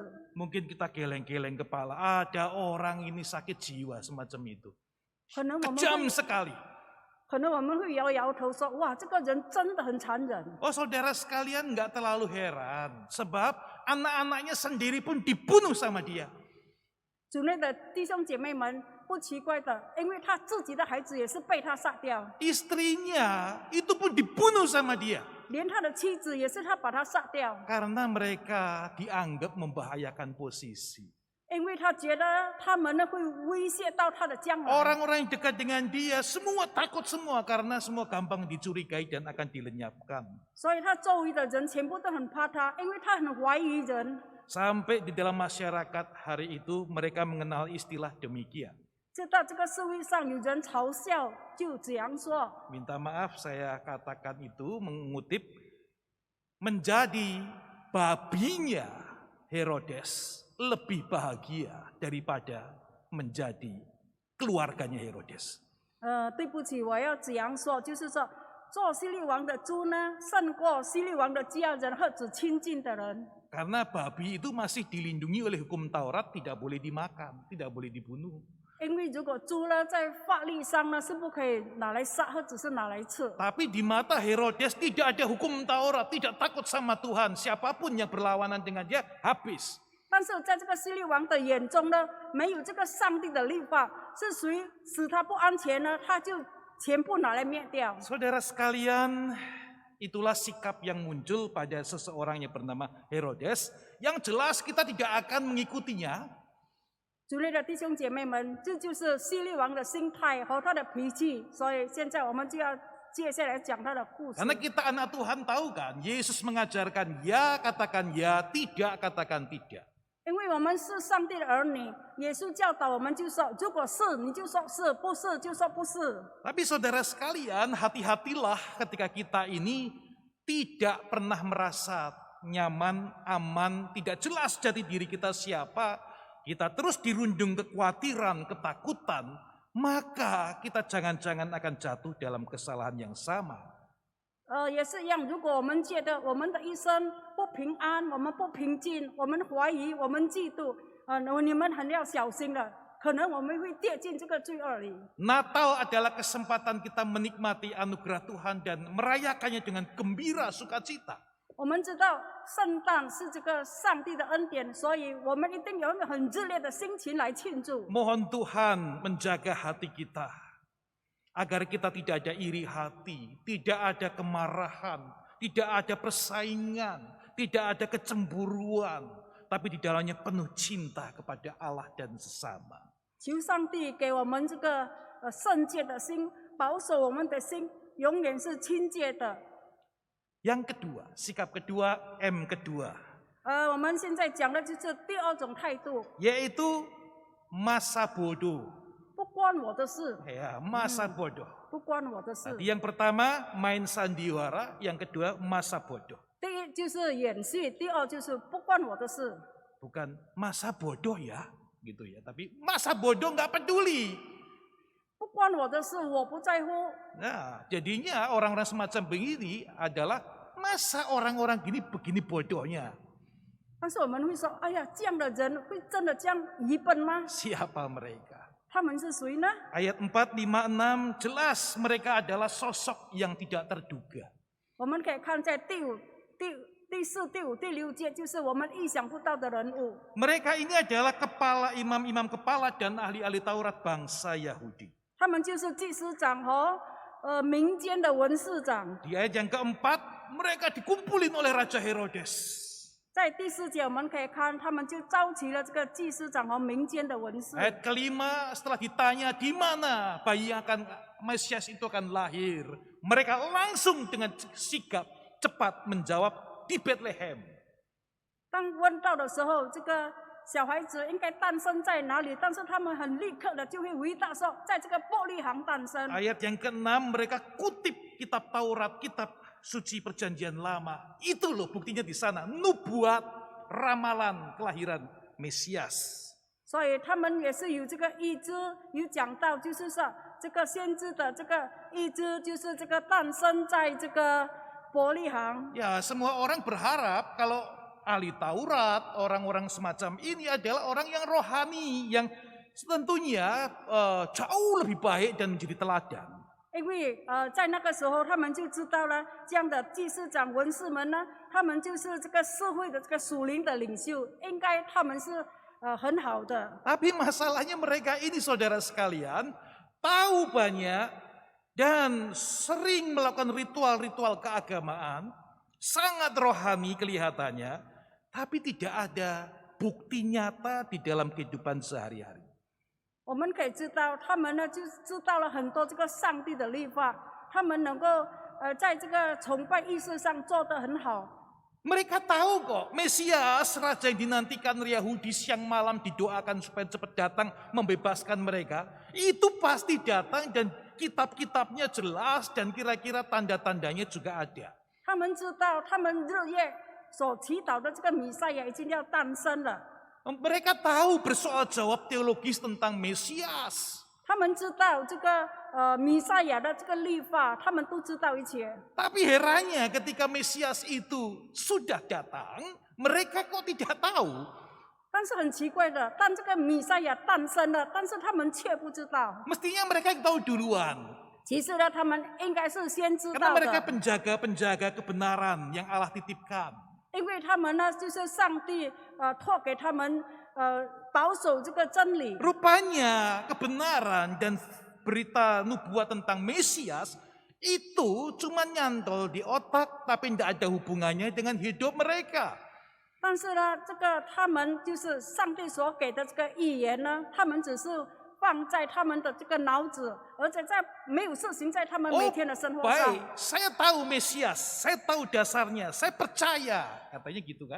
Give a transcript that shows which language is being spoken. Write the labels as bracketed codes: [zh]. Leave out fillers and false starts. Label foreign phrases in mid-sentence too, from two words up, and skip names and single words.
[id] Mungkin kita geleng-geleng kepala, ada orang ini sakit jiwa semacam itu. [zh] 可能我们 [id] Kejam [zh] 会 [id] sekali. [zh] 可能我们会摇摇头说，哇，这个人真的很残忍。 [id] Oh saudara sekalian nggak terlalu heran. Sebab anak-anaknya sendiri pun dibunuh sama dia. [zh] 主内的弟兄姐妹们，不奇怪的，因为他自己的孩子也是被他杀掉， [id] Istrinya itu pun dibunuh sama dia. [zh] 连他的妻子也是他把他杀掉， [id] Karena mereka dianggap membahayakan posisi. [zh] 因为他觉得他们呢会威胁到他的将来。 [id] Orang-orang yang dekat dengan dia semua takut semua karena semua gampang dicurigai dan akan dilenyapkan. [zh] 所以他周围的人全部都很怕他，因为他很怀疑人。 [id] Sampai di dalam masyarakat hari itu mereka mengenal istilah demikian. [zh] 知道这个社会上有人嘲笑，就这样说。 [id] Minta maaf saya katakan itu mengutip, menjadi babinya Herodes lebih bahagia daripada menjadi keluarganya Herodes. [zh] 对不起，我要这样说，就是说，做希律王的猪呢，胜过希律王的家人或者亲近的人。 [id] Karena babi itu masih dilindungi oleh hukum Taurat, tidak boleh dimakan, tidak boleh dibunuh. [zh] 因为如果猪呢，在法律上呢是不可以拿来杀，或者是拿来吃。 [id] Tapi di mata Herodes tidak ada hukum Taurat, tidak takut sama Tuhan. Siapapun yang berlawanan dengan dia habis. [zh] 但是在这个希律王的眼中呢，没有这个上帝的律法，是谁使他不安全呢？他就全部拿来灭掉。 [id] Saudara sekalian, itulah sikap yang muncul pada seseorang yang bernama Herodes, yang jelas kita tidak akan mengikutinya. [zh] 主内的弟兄姐妹们，这就是希律王的心态和他的脾气。所以现在我们就要接下来讲他的故事。 [id] Karena kita anak Tuhan tahu kan, Yesus mengajarkan ya katakan ya, tidak katakan tidak. [zh] 因为我们是上帝的儿女，耶稣教导我们就说，如果是你就说是，不是就说不是。 [id] Tapi saudara sekalian, hati-hatilah ketika kita ini tidak pernah merasa nyaman, aman, tidak jelas jati diri kita siapa. Kita terus dirundung kekhawatiran, ketakutan, maka kita jangan-jangan akan jatuh dalam kesalahan yang sama. [zh] 也是一样，如果我们觉得我们的一生不平安，我们不平静，我们怀疑，我们嫉妒，你们很要小心的，可能我们会跌进这个罪恶里。 [id] Natal adalah kesempatan kita menikmati anugerah Tuhan dan merayakannya dengan gembira, sukacita. [zh] 我们知道圣诞是这个上帝的恩典，所以我们一定有一个很热烈的心情来庆祝。 [id] Mohon Tuhan menjaga hati kita, agar kita tidak ada iri hati, tidak ada kemarahan, tidak ada persaingan, tidak ada kecemburuan, tapi di dalamnya penuh cinta kepada Allah dan sesama. [zh] 求上帝给我们这个圣洁的心，保守我们的心永远是清洁的。 [id] Yang kedua, sikap kedua, M kedua, [zh] 我们现在讲的就是第二种态度， [id] yaitu masa bodoh. [zh] 不关我的事， [id] Ya, masa bodoh. [zh] 不关我的事。 [id] Tadi yang pertama main sandiwara, yang kedua masa bodoh. [zh] 第一就是演戏，第二就是不关我的事。 [id] Bukan masa bodoh ya, gitu ya. Tapi masa bodoh nggak peduli. [zh] 不关我的事，我不在乎。 [id] Nah, jadinya orang-orang semacam begini adalah masa orang-orang gini begini bodohnya. [zh] 但是我们会说，哎呀，这样的人会真的这样愚笨吗？ [id] Siapa mereka? [zh] 他们是谁呢？ [id] Ayat 4, 5, 6 jelas mereka adalah sosok yang tidak terduga. [zh] 我们可以看在第4、第5、第6节，就是我们意想不到的人物。 [id] Mereka ini adalah kepala imam-imam kepala dan ahli-ahli Taurat bangsa Yahudi. [zh] 他们就是祭司长和民间的文士长。 [id] Di ayat yang keempat, mereka dikumpulin oleh Raja Herodes. [zh] 在第4节我们可以看，他们就召集了这个祭司长和民间的文士。 [id] Ayat kelima, setelah ditanya di mana bayi Mesias itu akan lahir, mereka langsung dengan sigap cepat menjawab di Bethlehem. [zh] 当问到的时候，这个小孩子应该诞生在哪里？但是他们很立刻的就会回答说，在这个伯利恒诞生。 [id] Ayat yang ke-6, mereka kutip kitab Taurat, kitab suci perjanjian lama. Itu loh buktinya di sana, nubuat, ramalan kelahiran Mesias. [zh] 所以他们也是有这个意志，有讲到，就是说这个先知的这个意志，就是这个诞生在这个伯利恒。 [id] Ya, semua orang berharap kalau ahli Taurat, orang-orang semacam ini adalah orang yang rohani, yang tentunya jauh lebih baik dan menjadi teladan. [zh] 因为在那个时候，他们就知道了，这样的祭司长、文士们呢，他们就是这个社会的这个属灵的领袖，应该他们是很好的。 [id] Tapi masalahnya mereka ini saudara sekalian, tahu banyak dan sering melakukan ritual-ritual keagamaan, sangat rohani kelihatannya, tapi tidak ada bukti nyata di dalam kehidupan sehari-hari. [zh] 我们可以知道，他们呢就知道了很多这个上帝的律法，他们能够在这个崇拜仪式上做得很好。 [id] Mereka tahu kok, Mesias, raja yang dinantikan Yahudi siang malam didoakan supaya cepat datang membebaskan mereka. Itu pasti datang dan kitab-kitabnya jelas dan kira-kira tanda-tandanya juga ada. [zh] 他们知道，他们日夜所祈祷的这个弥赛亚已经要诞生了。 [id] Mereka tahu bersoal jawab teologis tentang Mesias. [zh] 他们知道这个弥赛亚的这个律法，他们都知道一切。 [id] Tapi herannya ketika Mesias itu sudah datang, mereka kok tidak tahu. [zh] 但是很奇怪的，当这个弥赛亚诞生了，但是他们却不知道。 [id] Mestinya mereka yang tahu duluan. [zh] 其实呢，他们应该是先知 [id] Karena [zh] 道 [id] mereka [zh] 的， [id] penjaga-penjaga kebenaran yang Allah titipkan. [zh] 因为他们呢就是上帝托给他们保守这个真理。 [id] Rupanya kebenaran dan berita nubuat tentang Mesias itu cuma nyantol di otak tapi tidak ada hubungannya dengan hidup mereka. [zh] 但是呢，这个他们就是上帝所给的这个预言呢，他们只是放在他们的这个脑子，而且没有实行在他们每天的生活上。 [id] baik, saya tahu Mesias, saya tahu dasarnya, saya percaya, katanya gitu kan?